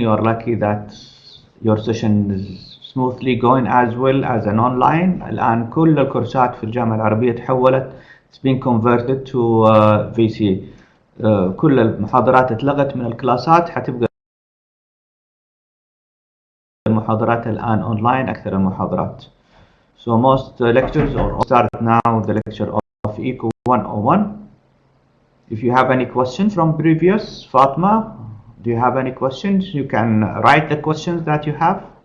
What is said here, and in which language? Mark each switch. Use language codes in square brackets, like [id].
[en] You are lucky that your session is smoothly going as well as an online. [ar] الآن كل الكورسات في الجامعة العربية تحولت. [en] It's been converted to VC. [ar] كل المحاضرات اتلغت من الكلاسات، حتبقى المحاضرات الآن online أكثر المحاضرات. [en] So most lectures are start now the lecture of Eco101. If you have any questions from previous, Fatma, do you have any questions? You can write the questions that you have.